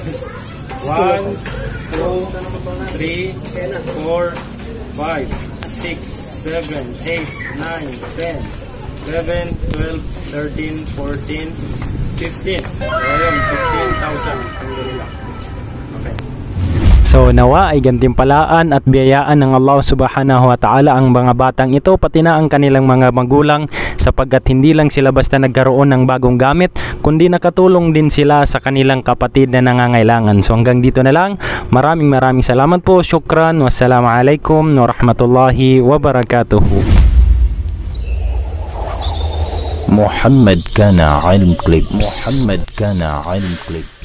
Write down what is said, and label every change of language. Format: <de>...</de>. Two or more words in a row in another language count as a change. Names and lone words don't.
<tl>1, 2, 3, 4, 5, 6, 7, 8, 9, 10, 11, 12, 13, 14, 15. So ayun, 15,000. Alhamdulillah. Okay. So nawa ay gantimpalaan at biyayaan ng Allah</tl> <ar>سبحانه وتعالى</ar> <tl>ang mga batang ito pati na ang kanilang mga magulang sapagkat hindi lang sila basta nagkaroon ng bagong gamit kundi nakatulong din sila sa kanilang kapatid na nangangailangan. So hanggang dito na lang. Maraming salamat po. Syukran.</tl> <ar>والسلام عليكم ورحمة الله وبركاته. محمد كان علم كليبس</ar>